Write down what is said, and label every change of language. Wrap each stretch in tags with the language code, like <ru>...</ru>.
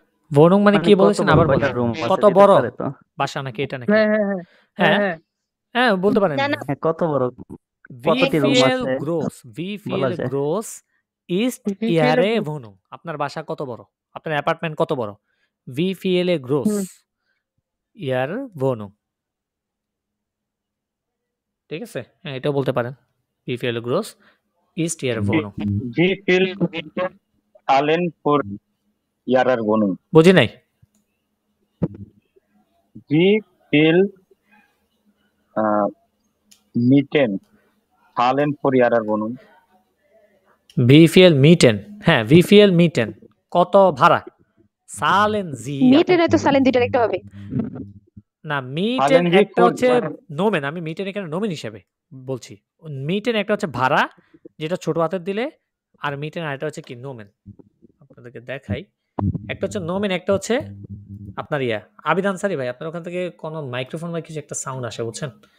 <bn>Wohnung মানে কি বলেছেন আবার বলেন? কত বড় বাসা নাকি এটা নাকি? হ্যাঁ বলতে পারেন। কত বড়, কতটি রুম আছে?</bn> <de>wie viel groß ist Ihre Wohnung,</de> <bn>আপনার বাসা কত বড়, আপনার অ্যাপার্টমেন্ট কত বড়?</bn> <de>wie viel groß Ihre Wohnung,</de> <bn>ঠিক আছে? হ্যাঁ, এটাও বলতে পারেন</bn> <de>wie viel groß ist Ihre Wohnung। wie viel zahlen für Ihre Wohnung?</de> <bn>বুঝি নাই।</bn> <de>wie viel mieten zahlen für Ihre Wohnung? wie viel mieten, হ্যাঁ wie viel mieten</de> <bn>কত ভাড়া।</bn> <de>zahlen Sie,</de> <bn>মিটেন তো সালেন দুইটা একটা হবে না, মিটেন একটা হচ্ছে নোমেন, আমি মিটেন এখানে নোমেন হিসেবে বলছি। মিটেন একটা হচ্ছে ভাড়া যেটা ছোট হাতের দিলে, আর মিটেন আরেকটা হচ্ছে কি নোমেন। আপনাদেরকে দেখাই, একটা হচ্ছে নোমেন, একটা হচ্ছে আপনার আবিদ আনসারি ভাই, আপনার ওখান থেকে কোন মাইক্রোফোন বা কিছু একটা সাউন্ড আসে, বুঝছেন?</bn>